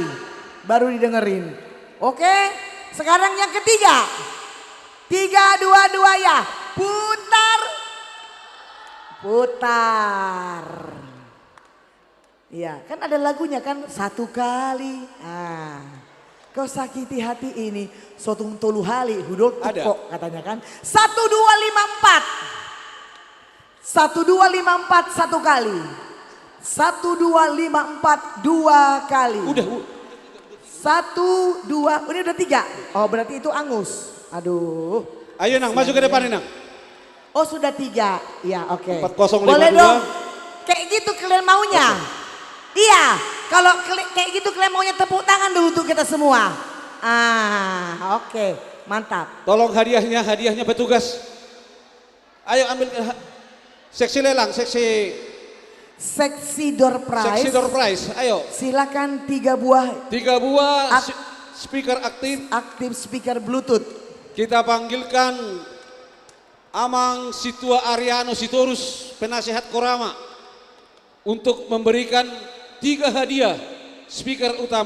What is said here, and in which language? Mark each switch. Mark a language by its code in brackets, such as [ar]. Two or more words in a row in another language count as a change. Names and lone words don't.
[id] Baru didengerin. Oke? Sekarang yang ketiga. 3, 2, 2 ya. Putar. Iya, kan ada lagunya kan satu kali. Kau sakiti hati ini, [bbc] sotung tolu hali, hudol tukok [id] katanya kan. 1254. 1254 satu kali. 1254 2 kali. Udah. 1, 2, ini udah 3. Oh berarti itu angus. Aduh. Ayo Nang, maju ke depan nih Nang. Oh sudah 3, ya oke. 4052. Boleh dong. Kayak gitu kalian maunya. Iya, kalau kayak gitu kalian maunya tepuk tangan dulu untuk kita semua. Oke, mantap. Tolong hadiahnya petugas. Ayo ambil seksi lelang, seksi [en] door prize. [id] Seksi [en] door prize, [id] ayo. Silakan 3 buah. 3 buah speaker aktif. Aktif speaker Bluetooth. Kita panggilkan Amang Situa Ariano Sitorus, penasehat Korama, untuk memberikan 3 hadiah speaker utama.